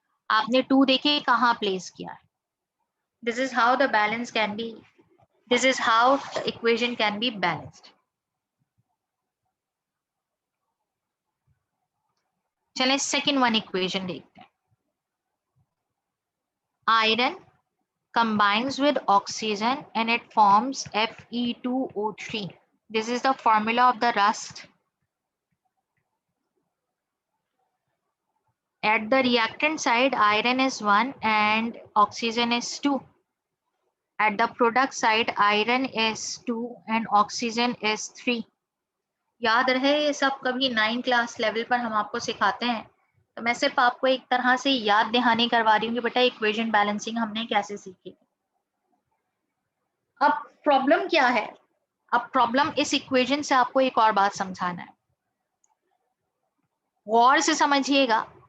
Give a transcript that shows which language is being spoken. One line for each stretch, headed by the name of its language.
Hindi: आपने 2 देखिए कहाँ प्लेस किया है।
English: This is how the balance can be, this is how the equation can be balanced.
Hindi: चलें सेकेंड वन इक्वेशन देखते हैं।
English: Iron combines with oxygen and it forms Fe2O3. This is the formula of the rust. At the reactant side, iron is 1 and oxygen is 2. At the product side, iron is 2 and oxygen is 3.
Hindi: याद रहे ये सब कभी 9 class level पर हम आपको सिखाते हैं, तो मैं सिर्फ आपको एक तरह से याद दहानी करवा रही हूँ कि बेटा इक्वेशन बैलेंसिंग हमने कैसे सीखी। अब प्रॉब्लम क्या है? अब प्रॉब्लम इस इक्वेशन से आपको एक और बात समझाना है, गौर से समझिएगा।